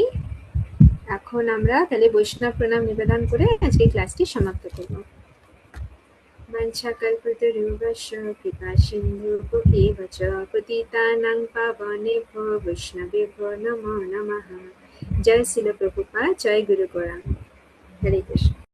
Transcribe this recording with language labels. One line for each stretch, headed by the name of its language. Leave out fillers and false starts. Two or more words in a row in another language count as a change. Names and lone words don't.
Bangla: এখন আমরা তাহলে বৈষ্ণব প্রণাম নিবেদন করে আজকে ক্লাসটি সমাপ্ত করব।
Sanskrit: वंशाकल्पतरुभ्यश्च कृपा सिन्धुभ्यो च पतितानां पावनेभ्यो वैष्णवेभ्यो नमो नमः। जय श्रील प्रभुपाद, जय गुरु गौरांग। हरे कृष्ण।